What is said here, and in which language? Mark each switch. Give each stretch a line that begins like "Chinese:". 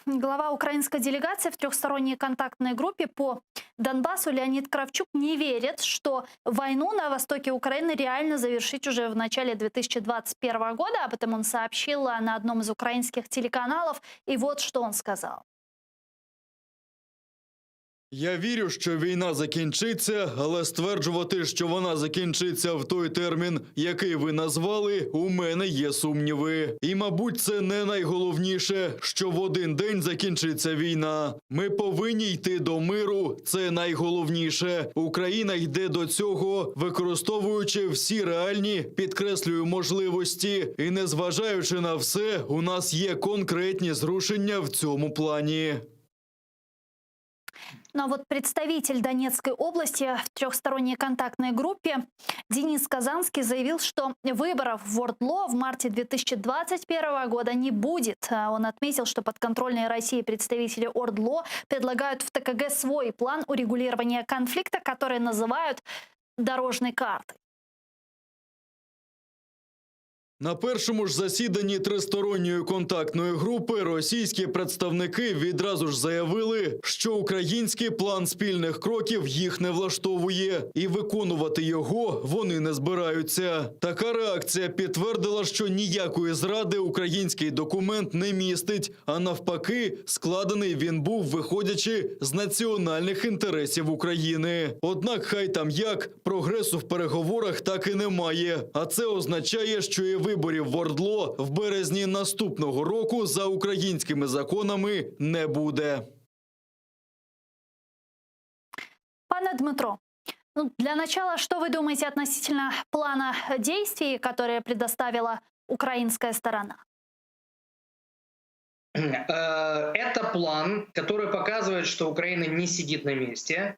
Russian: Глава украинской делегации в трехсторонней контактной группе по Донбассу Леонид Кравчук не верит, что войну на востоке Украины реально завершить уже в начале 2021 года. Об этом он сообщил на одном из украинских телеканалов. И вот что он сказал.
Ukrainian: Я вірю, що війна закінчиться, але стверджувати, що вона закінчиться в той термін, який ви назвали, у мене є сумніви. І, мабуть, це не найголовніше, що в один день закінчиться війна. Ми повинні йти до миру, це найголовніше. Україна йде до цього, використовуючи всі реальні, підкреслюю, можливості. І незважаючи на все, у нас є конкретні зрушення в цьому плані.
Russian: Но вот представитель Донецкой области в трехсторонней контактной группе Денис Казанский заявил, что выборов в ОРДЛО в марте 2021 года не будет. Он отметил, что подконтрольные России представители ОРДЛО предлагают в ТКГ свой план урегулирования конфликта, который называют дорожной картой.
Ukrainian: На першому ж засіданні тристоронньої контактної групи російські представники відразу ж заявили, що український план спільних кроків їх не влаштовує, і виконувати його вони не збираються. Така реакція підтвердила, що ніякої зради український документ не містить, а навпаки, складений він був, виходячи з національних інтересів України. Однак хай там як, прогресу в переговорах так і немає, а це означає, що і виборів в ОРДЛО в березні наступного року за українськими законами не буде.
Russian: Пане Дмитро, для начала, что вы думаете относительно плана действий, который предоставила украинская сторона? Это план, который показывает, что Украина не сидит на месте.